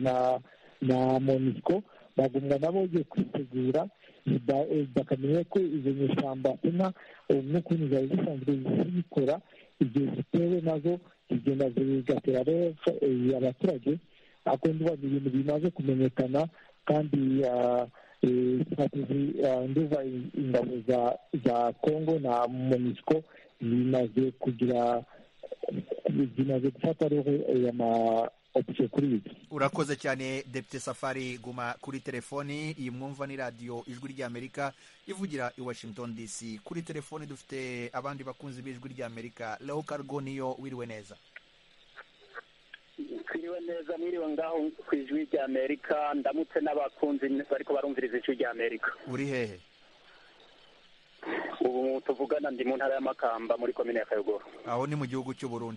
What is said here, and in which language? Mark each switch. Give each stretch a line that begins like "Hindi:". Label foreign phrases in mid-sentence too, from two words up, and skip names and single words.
Rundi: na MONUSCO bagumwa nabo bagiye kwitegura bakamenya ko izo nyeshyamba n'ukuntu zari zisanzwe zibikora igihe zitewe nazo zigenda zigatera abaturage ariko nduba ni ibintu bimaze kumenyekana kandi nduba ingabo za Kongo na MONUSCO zimaze gufata roho option kuri ibi. Urakoze cyane Depite Safari, guma kuri telefoni. Iyi mwumva ni radio Ijwi ry'Amerika ivugira i Washington DC. Kuri telefoni dufite abandi bakunzi b'Ijwi ry'Amerika. Leo Cargo niyo, wiriwe neza. Kwiriwe neza, mwiriwe ngaho ku Ijwi ry'Amerika, ndamutse n'abakunzi bariko barumviriza Ijwi ry'Amerika. Uri hehe? Ubu tuvugana ndi mu ntara ya Makamba muri komine ya Kayogoro. Aho ni mu gihugu cy'u Burundi.